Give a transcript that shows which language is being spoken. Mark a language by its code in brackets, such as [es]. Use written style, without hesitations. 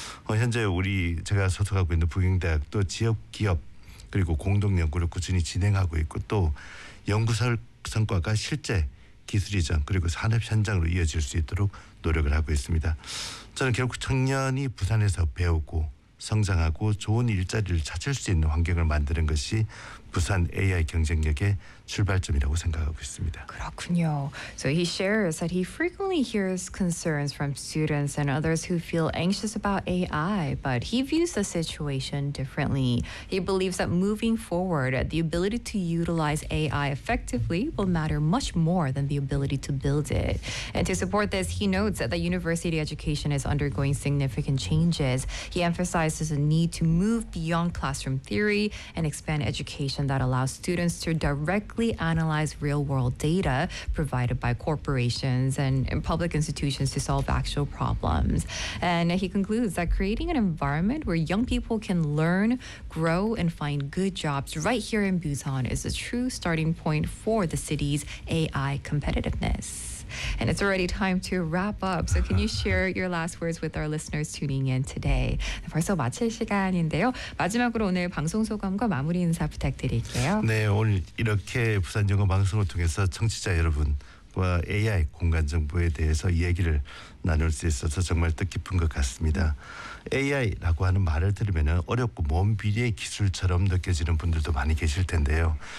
[ko] 현재 우리 제가 소속하고 있는 북경대학도 지역기업 그리고 공동연구를 꾸준히 진행하고 있고 또 연구성과가 실제 기술이전 그리고 산업현장으로 이어질 수 있도록 노력을 하고 있습니다. 저는 결국 청년이 부산에서 배우고 성장하고 좋은 일자리를 찾을 수 있는 환경을 만드는 것이 Busan AI 경쟁력의 출발점이라고 생각하고 있습니다. 그렇군요. [en] So he shares that he frequently hears concerns from students and others who feel anxious about AI, but he views the situation differently. He believes that moving forward, the ability to utilize AI effectively will matter much more than the ability to build it. And to support this, he notes that the university education is undergoing significant changes. He emphasizes the need to move beyond classroom theory and expand education that allows students to directly analyze real-world data provided by corporations and public institutions to solve actual problems. And he concludes that creating an environment where young people can learn, grow, and find good jobs right here in Busan is a true starting point for the city's AI competitiveness. And it's already time to wrap up. So can you share your last words with our listeners tuning in today? [ko] 벌써 마칠 시간인데요. 마지막으로 오늘 방송 소감과 마무리 인사 부탁드릴게요. 네, 오늘 이렇게 부산연구방송을 통해서 청취자 여러분과 AI 공간정보에 대해서 이야기를 나눌 수 있어서 정말 뜻깊은 것 같습니다. AI라고 하는 말을 들으면 어렵고 먼 미래의 기술처럼 느껴지는 분들도 많이 계실 텐데요.